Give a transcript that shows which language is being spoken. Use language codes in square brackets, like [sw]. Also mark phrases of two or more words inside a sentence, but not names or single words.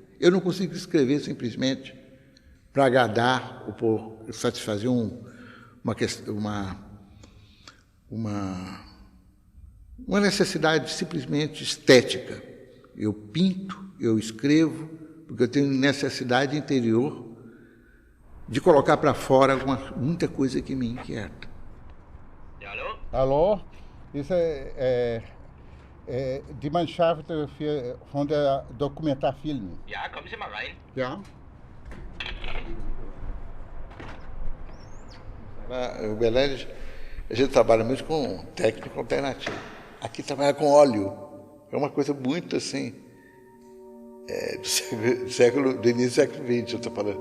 [pt] Eu não consigo escrever simplesmente para agradar ou por satisfazer uma necessidade simplesmente estética. Eu pinto, eu escrevo, porque eu tenho necessidade interior de colocar para fora muita coisa que me inquieta. Alô? Alô? Isso é [de] die Mannschaft von der Dokumentarfilm. Ja, kommen Sie mal rein. Ja. [pt] O Belém, a gente trabalha muito com técnica alternativa. Aqui trabalha com óleo. É uma coisa muito assim, do início do século XX, eu estou falando.